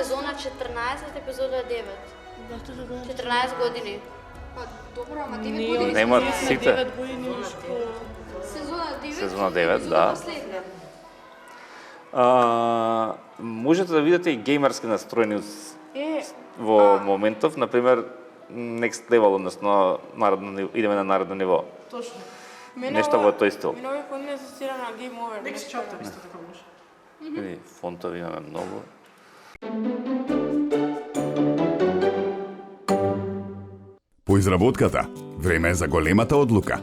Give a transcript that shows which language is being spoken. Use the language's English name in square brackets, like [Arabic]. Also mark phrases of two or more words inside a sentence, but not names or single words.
[Macedonian] Сезона 14, епизода 9. 14 години. Па добро, ама 9 години. Нема сите. 9 години Сезона 9. Сезона 9, да. Последна. Можете да видите и геймерски настроени во моментов, например, [English] next level, [Macedonian] односно идеме на наредно ниво. Точно. Нешто во тој стил. Мене овој фонд не асоцира на [English] Game Over. Next chapter [Macedonian] исто така може. И фонтови имаме многу. По изработката, време е за големата одлука.